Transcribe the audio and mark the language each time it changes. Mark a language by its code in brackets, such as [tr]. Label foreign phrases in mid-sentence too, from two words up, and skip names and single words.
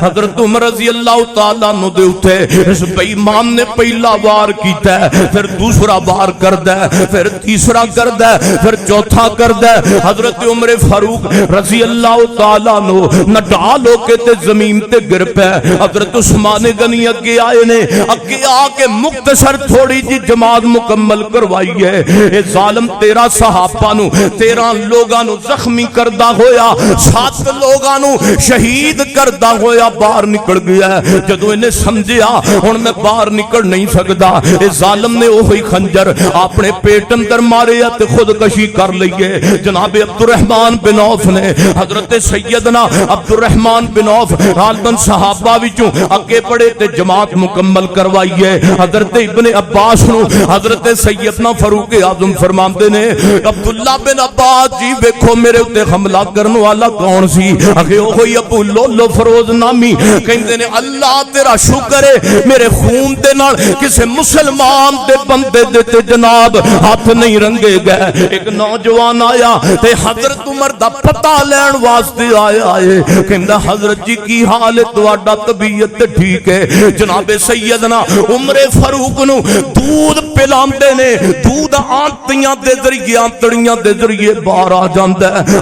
[pa] حضرت عمر [ar] رضی اللہ تعالیٰ عنہ [pa] دے اتے اس بے ایمان نے پہلا وار کیتا ہے, پھر دوسرا وار کردہ ہے, پھر تیسرا کردہ ہے, پھر چوتھا کردہ ہے. حضرت عمر فاروق [ar] رضی اللہ تعالیٰ عنہ [pa] نہ ڈال ہو کے تے زمین تے گر پہ. حضرت عثمان غنی اگے آئے نے, اگے آ کے مختصر تھوڑی جی جماعت مکمل کروائی ہے. اے ظالم 13 صحابہ نو 13 لوگاں نو زخمی کردہ ہویا, 7 لوگاں نو شہید کردہ ہویا باہر نکل گیا ہے. جدو انہیں سمجھیا ہن میں باہر نکل نہیں سکدا, اے ظالم نے وہی خنجر اپنے پیٹ اندر مارے تے خودکشی کر لئیے. جناب عبد الرحمن بن عوف نے حضرت سیدنا عبد الرحمن بن عوف غالباً صحابہ وچوں اگے پڑے تے جماعت مکمل کروائی ہے. حضرت ابن عباس نو حضرت سیدنا فاروق اعظم فرماندے نے عبداللہ بن عباس جی ویکھو میرے تے حملہ کرنے والا کون سی؟ اگے وہی ابو لولو فروز نامی کہندے نے اللہ تیرا شکر ہے میرے خون دے نال کسے مسلمان دے بندے دے تے جناب ہاتھ نہیں رنگے گئے. ایک نوجوان آیا تے حضرت عمر دا پتہ لین واسطے آیا ہے, کہندا حضرت جی کی حال ہے تہاڈا طبیعت ٹھیک ہے؟ جناب سیدنا عمر فاروق نو دودھ پلاندے نے, دودھ آنتیاں دے ذریعے آنتڑیاں دے ذریعے باہر آ جاندا ہے.